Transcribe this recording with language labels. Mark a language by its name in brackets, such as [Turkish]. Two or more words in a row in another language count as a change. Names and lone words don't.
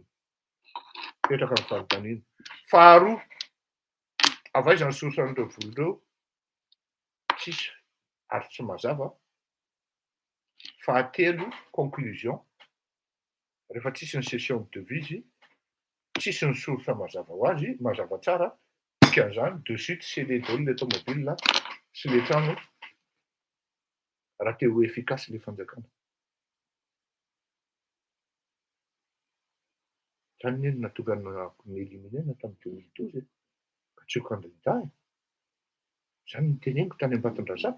[Malagasy] Petraka amin'ny fanontaniana. Faharoa, avaiza ny source an'ireo volon'ireo? Tsisy ary tsy mazava. Fahatelo, conclusion. Rehefa tsisy ny [French] session de devise, [Malagasy] tsisy ny source mazava ho azy, mazava tsara, dikan'izany [French] de suite scellé [Malagasy] daholo le tomobile sy le trano raha te ho efficace le fanjakana. Zany ny nahatonga n'éliminer tamin'ny 2012 ka tsy ho candidat. Zany ny teneniko tany Ambatondrazaka.